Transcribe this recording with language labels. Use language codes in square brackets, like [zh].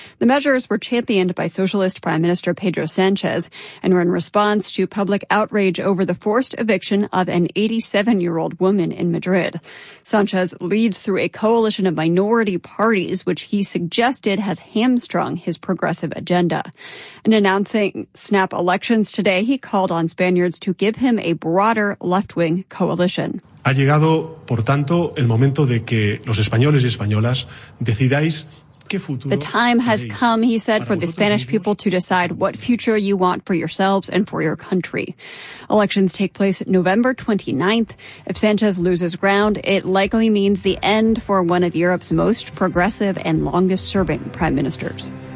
[en] The measures were championed by socialist Prime Minister Pedro Sanchez and were in response to public outrage over the forced eviction of an 87-year-old woman in Madrid. Sanchez leads through a coalition of minority parties, which he suggested has hamstrung his progressive agenda. In announcing snap elections today, he called on Spaniards to give him a broader left-wing coalition. [es] Ha llegado, por tanto, el momento de que los españoles y españolas decidáis. [en] The time has come, he said, for the Spanish people to decide what future you want for yourselves and for your country. Elections take place November 29th. If Sanchez loses ground, it likely means the end for one of Europe's most progressive and longest-serving prime ministers.